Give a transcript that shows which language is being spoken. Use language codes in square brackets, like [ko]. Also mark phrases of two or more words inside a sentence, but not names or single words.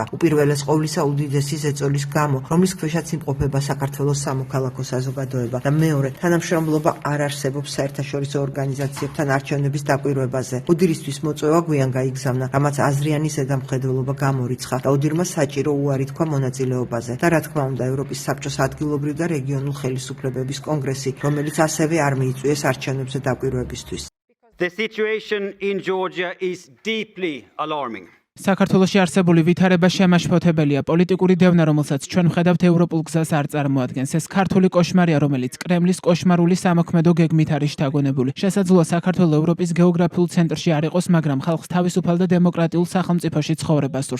[ka] უპირველეს ყოვლისა უდიდესი ზეწოლის გამო, რომლის ქვეშაც იმყოფება საქართველოს სამოქალაქო საზოგადოება და მეორე, თანამშრომლობა არ არსებობს საერთაშორისო ორგანიზაციებთან არჩევნების დაკვირვებაზე. ოდირისთვის მოწვევა გვიან გაიგზავნა, რამაც აზრიანი ზედამხედველობა გამორიცხა და ოდირმა საჭირო უარი თქვა მონაწილეობაზე. და რა თქმა უნდა, ევროპის საბჭოს ადგილობრივ და რეგიონულ ხელისუფლებების კონგრესი, რომელიც ასევე არ მიიწვიეს არჩევნებზე დაკვირვებისთვის. [en] The situation in Georgia is deeply alarming. [ka] საქართველოში არსებული ვითარება შემაშფოთებელია. პოლიტიკური დევნა, რომელსაც ჩვენ ვხედავთ, ევროპულ გზას არ წარმოადგენს. ეს ქართული კოშმარია, რომელიც კრემლის კოშმარული სამოქმედო გეგმით არის შთაგონებული. შესაძლოა საქართველო ევროპის გეოგრაფიულ ცენტრში არ იყოს, მაგრამ ხალხს თავისუფალ და დემოკრატიულ სახელმწიფოში ცხოვრება სურს.